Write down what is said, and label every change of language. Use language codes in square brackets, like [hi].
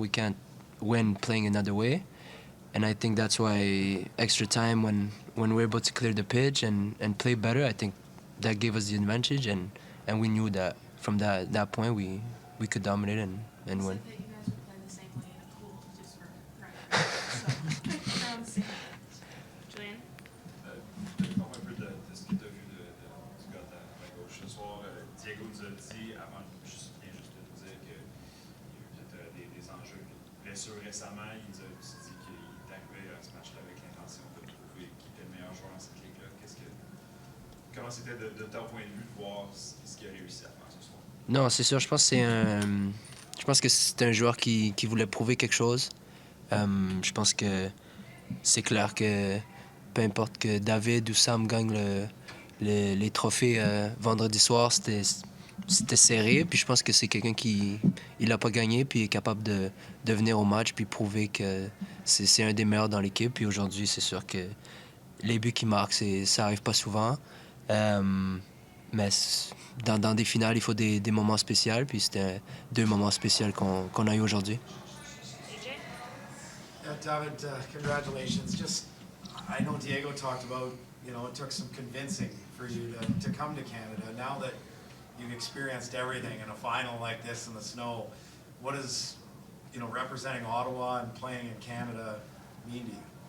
[en] We can't win playing another way, and I think that's why extra time when we're able to clear the pitch and play better, I think that gave us the advantage, and we knew that from that point we could dominate and win. Said that you guys would play the same way in a pool, just for practice. So, around the same age. Julian? [fr] Parle un peu de ce que tu as vu du gars à ma gauche ce soir. Diego nous a dit, avant, juste de nous dire qu'il y a eu peut-être des enjeux de blessures récemment. Il nous a aussi dit qu'il est arrivé à ce match-là avec l'intention de prouver qu'il était le meilleur joueur dans cette ligue-là. Comment c'était de ton point de vue de voir ce qu'il a réussi à faire ce soir? Non, c'est sûr. Je pense que c'est un joueur qui voulait prouver quelque chose. Je pense que c'est clair que peu importe que David ou Sam gagnent les trophées vendredi soir, c'était serré. Puis je pense que c'est quelqu'un qui n'a pas gagné puis est capable de venir au match puis prouver que c'est un des meilleurs dans l'équipe. Puis aujourd'hui, c'est sûr que les buts qu'il marque, ça arrive pas souvent. Mais dans des finales, il faut des moments spéciaux. Puis c'était 2 moments spéciaux qu'on a eu aujourd'hui. AJ? [en] David, congratulations. I know Diego talked about, it took some convincing for you to come to Canada. Now that you've experienced everything in a final like this in the snow, what does, representing Ottawa and playing in Canada mean to you?